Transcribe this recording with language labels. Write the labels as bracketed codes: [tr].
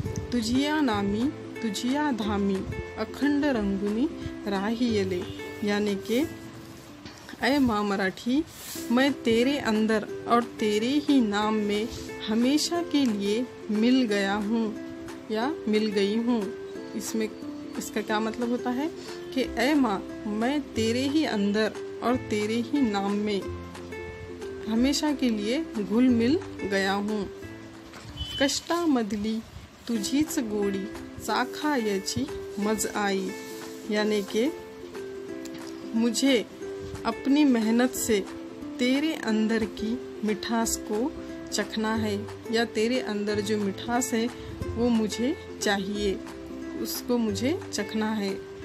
[mr] तुझिया नामी तुझिया धामी अखंड रंगुनी राहियले, [hi] यानी कि ऐ माँ मराठी, मैं तेरे अंदर और तेरे ही नाम में हमेशा के लिए मिल गया हूँ या मिल गई हूँ। इसमें इसका क्या मतलब होता है कि ऐ माँ, मैं तेरे ही अंदर और तेरे ही नाम में हमेशा के लिए घुल मिल गया हूँ। [mr] कष्टामधली तुझीच गोडी चाखायाची मज आई, [hi] यानी कि मुझे अपनी मेहनत से तेरे अंदर की मिठास को चखना है, या तेरे अंदर जो मिठास है वो मुझे चाहिए, उसको मुझे चखना है।